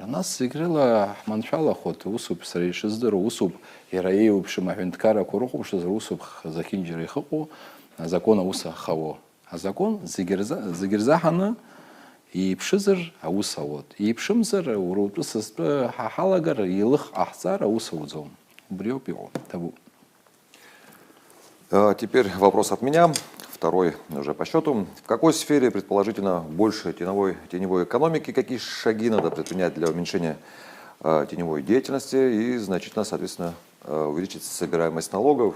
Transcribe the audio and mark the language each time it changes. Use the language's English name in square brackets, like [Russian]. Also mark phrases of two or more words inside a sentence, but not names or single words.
[Abkhazian] Нас зегь рыла ҳманшәалахоит, усуп сара ишыздыруа, усуп иара еиуеиԥшым аҳәынҭқаррақәа рыхәаԥшызар, усуп зехьынџьара ихыҟоу, азакон аус ахауа. Азакон зегьы рзаҳаны иԥшызар аус ауеит. Иԥшымзар, уара утәы састәы ҳаҳалагар, еилых ҟаҳҵар аус ауӡом. Убри ауп иҟоу. Табу. [Russian] Теперь вопрос от меня, второй уже по счету. В какой сфере, предположительно, больше теневой экономики, какие шаги надо предпринять для уменьшения теневой деятельности и значительно, соответственно, увеличить собираемость налогов?